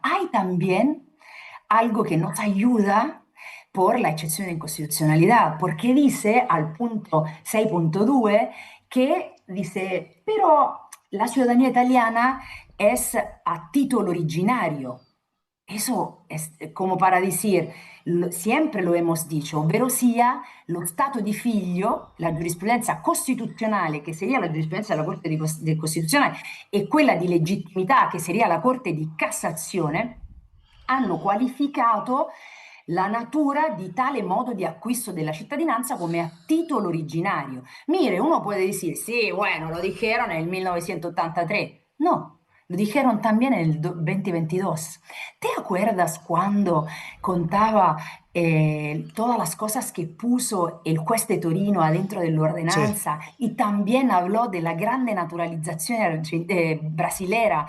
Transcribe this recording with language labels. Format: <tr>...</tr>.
<es>Hay también algo que nos ayuda por la excepción de incostituzionalidad, porque dice al punto 6.2 que dice, pero la ciudadanía italiana es a título originario. Eso es como para decir, siempre lo hemos dicho,</es> <it>ovvero sia lo stato di figlio, la giurisprudenza costituzionale, che seria la giurisprudenza della Corte Costituzionale, e quella di legittimità, che seria la Corte di Cassazione, hanno qualificato la natura di tale modo di acquisto della cittadinanza come a titolo originario.</it> <es>Mire, uno puede decir, sí, bueno, lo dijeron en el 1983. No, lo dijeron también en el 2022. ¿Te acuerdas cuando contaba todas las cosas que puso el juez de Torino adentro de la Sí, ordenanza y también habló de la grande naturalizzazione brasilera,</es>